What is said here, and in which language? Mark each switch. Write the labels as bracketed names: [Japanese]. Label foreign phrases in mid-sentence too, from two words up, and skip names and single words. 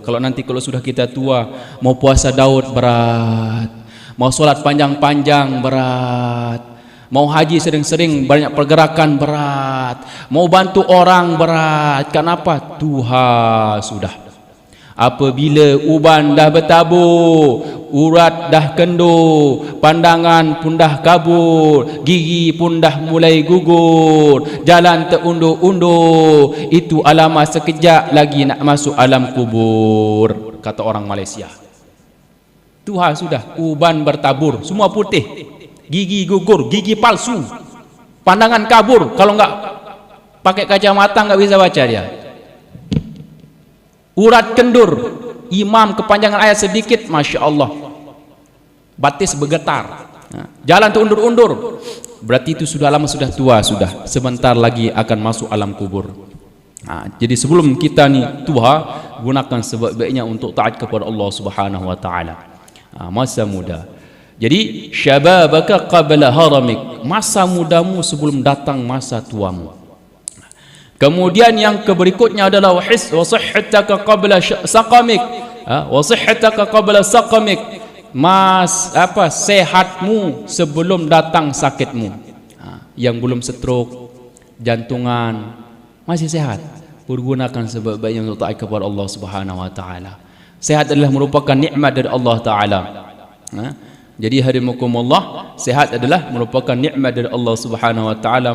[Indonesian] Kalau sudah kita tua, mau puasa Daud berat, mau sholat panjang-panjang berat, mau haji sering-sering banyak pergerakan berat, mau bantu orang berat. Kenapa? Tuha sudah. [Malay] Apabila uban dah bertabur, urat dah kendur, pandangan pun dah kabur, gigi pun dah mulai gugur, jalan terundur-undur, itu alamat sekejap lagi nak masuk alam kubur, kata orang Malaysia. [Indonesian] Tuhan sudah, uban bertabur, semua putih, gigi gugur, gigi palsu, pandangan kabur. Kalau enggak pakai kacamata enggak bisa baca dia. Urat kendur, imam kepanjangan ayat sedikit, [Arabic] ما شاء الله, [Indonesian] batis bergetar, jalan terundur-undur, berarti itu sudah lama, sudah tua, sudah sebentar lagi akan masuk alam kubur. Jadi sebelum kita nih tua, gunakan sebaik-baiknya untuk taat kepada Allah [Arabic] سبحانه وتعالى. [Indonesian] Masa muda. Jadi [Arabic] شبابك قبل هرمك, [Indonesian] masa mudamu sebelum datang masa tuamu. Kemudian yang berikutnya adalah [Arabic] وصحتك قبل سقمك, وصحتك قبل سقمك, [Indonesian] sehatmu sebelum datang sakitmu. Yang belum stroke, jantungan, masih sehat, pergunakan sebaik-baiknya untuk taat kepada Allah [Arabic] سبحانه وتعالى. [Indonesian] Sehat adalah merupakan nikmat dari [Arabic] الله تعالى. [Indonesian] Jadi hadimukumullah, sehat adalah merupakan nikmat dari Allah [Arabic] سبحانه وتعالى.